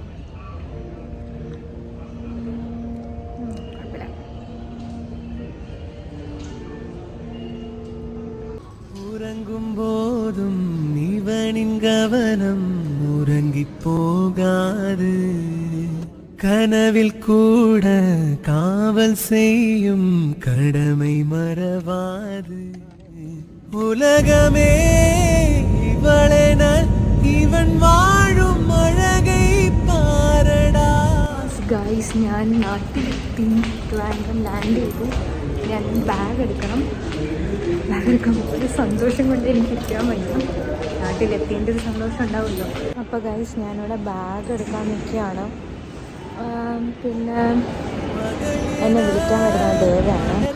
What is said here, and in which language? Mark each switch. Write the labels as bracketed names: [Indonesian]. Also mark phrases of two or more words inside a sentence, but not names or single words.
[Tamil] உறங்கும்போதும் இவனின் கவனம் உறங்கிப்போகாதே, കനവിൽ கூட காவல் செய்யும் கடமை மறவாது, உலகமே இவளென இவன் வாழும் அழகை பாரடா. [Malayalam] ഗൈസ്, ഞാൻ നാട്ടിലെത്തി, ട്രിവാൻഡ്രം ലാൻഡ് ചെയ്തു. ഞാൻ ബാഗ് എടുക്കണം. ബാഗ് എടുക്കുമ്പോൾ ഒരു സന്തോഷം കൊണ്ട് എനിക്ക് ഇരിക്കാൻ വയ്യ. നാട്ടിലെത്തിൻ്റെ ഒരു സന്തോഷം ഉണ്ടാവുമല്ലോ. അപ്പോൾ ഗൈസ്, ഞാനിവിടെ ബാഗ് എടുക്കാൻ നിൽക്കുകയാണ്. പിന്നെ എന്നെ വിളിക്കാൻ വരുന്നത് ദേവാണ്.